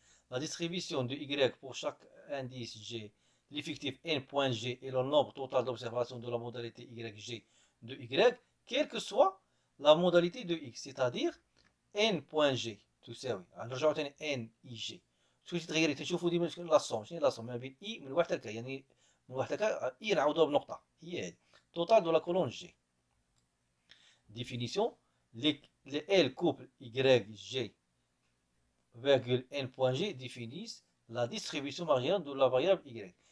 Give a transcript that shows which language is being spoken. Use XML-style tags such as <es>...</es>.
<fr>لا ديستريبيسيون دو y pour chaque indice g l'effectif n point g est le nombre total d'observation de la modalité yg de y quelle que soit la modalité de x، c'est-à-dire n point g</fr> <ar>تساوي نرجعو تاني</ar> <fr>n i g.</fr> <ar>شكون تتغير؟ تنشوفو ديما لا سوم، شنو هي لا سوم ما بين i من واحد حتى ل يعني من واحد حتى i نعوضوها بنقطة، هي هادي</ar> <fr>total de la colonne g. définition les L couple YG virgule N point G définissent la distribution marginale de la variable Y.</fr>